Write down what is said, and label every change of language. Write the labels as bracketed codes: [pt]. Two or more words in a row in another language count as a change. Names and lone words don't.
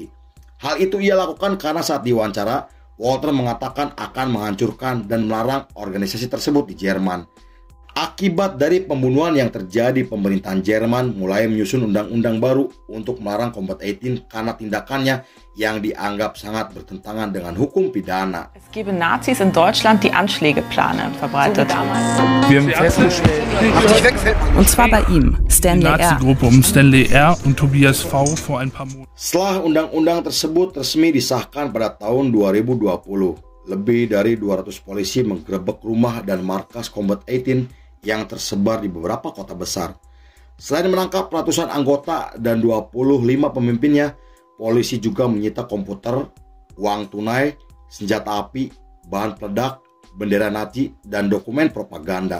[id] Hal itu ia lakukan karena saat diwawancara, Walter mengatakan akan menghancurkan dan melarang organisasi tersebut di Jerman. Akibat dari pembunuhan yang terjadi, pemerintahan Jerman mulai menyusun undang-undang baru untuk melarang Combat 18 karena tindakannya yang dianggap sangat bertentangan dengan hukum pidana. [de] Es gebe Nazis in Deutschland, die Anschlägeplane verbreitet. Wir haben festgestellt, Und zwar bei ihm, Stanley R. Nazi-Gruppe um Stanley R. und Tobias V. vor ein paar Monaten. [id] Setelah undang-undang tersebut resmi disahkan pada tahun 2020, lebih dari 200 polisi menggerebek rumah dan markas Combat 18 yang tersebar di beberapa kota besar. Selain menangkap ratusan anggota dan 25 pemimpinnya, polisi juga menyita komputer, uang tunai, senjata api, bahan peledak, bendera Nazi, dan dokumen propaganda.